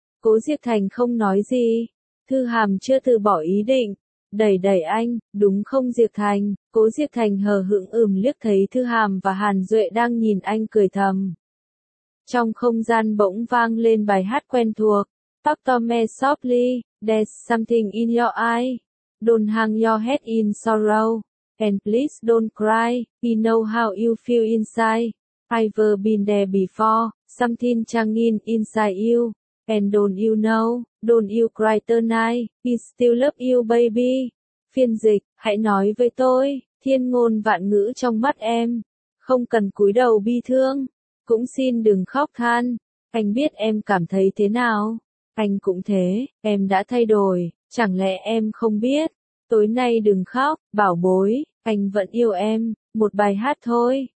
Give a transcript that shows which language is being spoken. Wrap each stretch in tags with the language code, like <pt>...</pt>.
<vi>Cố Diệp Thành không nói gì, Thư Hàm chưa từ bỏ ý định. Đẩy đẩy anh, đúng không Diệp Thành? Cố Diệp Thành hờ hững ừm liếc thấy Thư Hàm và Hàn Duệ đang nhìn anh cười thầm. Trong không gian bỗng vang lên bài hát quen thuộc.</vi> <en>Talk to me softly, there's something in your eye. Don't hang your head in sorrow. And please don't cry, we know how you feel inside. I've been there before, something changing inside you. And don't you know, don't you cry tonight, we still love you baby.</en> <vi>Phiên dịch, hãy nói với tôi, thiên ngôn vạn ngữ trong mắt em. Không cần cúi đầu bi thương, cũng xin đừng khóc than. Anh biết em cảm thấy thế nào? Anh cũng thế, em đã thay đổi, chẳng lẽ em không biết? Tối nay đừng khóc, bảo bối, anh vẫn yêu em, một bài hát thôi.</vi>